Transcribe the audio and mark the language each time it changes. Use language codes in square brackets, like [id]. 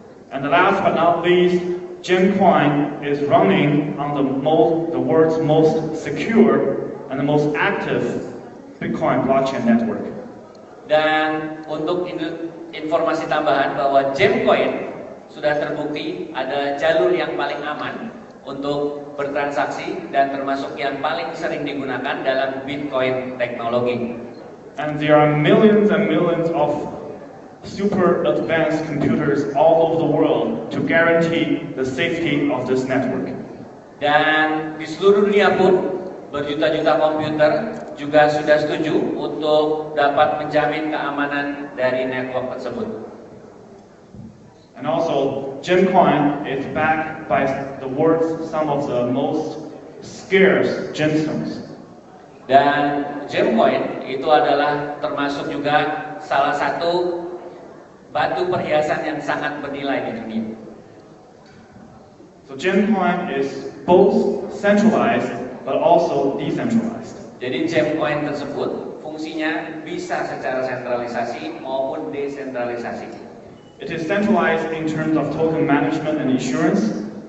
[en] And the last but not least, GemCoin is running on the world's most secure and the most active Bitcoin blockchain network. [id] Dan untuk informasi tambahan bahwa GemCoin sudah terbukti ada jalur yang paling aman untuk bertransaksi dan termasuk yang paling sering digunakan dalam Bitcoin teknologi. [en] And there are millions and millions of super advanced computers all over the world to guarantee the safety of this network. [id] Dan di seluruh dunia pun berjuta-juta komputer juga sudah setuju untuk dapat menjamin keamanan dari network tersebut. [en] And also, GemCoin is backed by some of the most scarce gemstones. [id] Dan GemCoin itu adalah termasuk juga salah satu batu perhiasan yang sangat bernilai di dunia. [en] So GemCoin is both centralized but also decentralized. [id] Jadi GemCoin tersebut fungsinya bisa secara sentralisasi maupun desentralisasi. [en] It is centralized in terms of token management and insurance.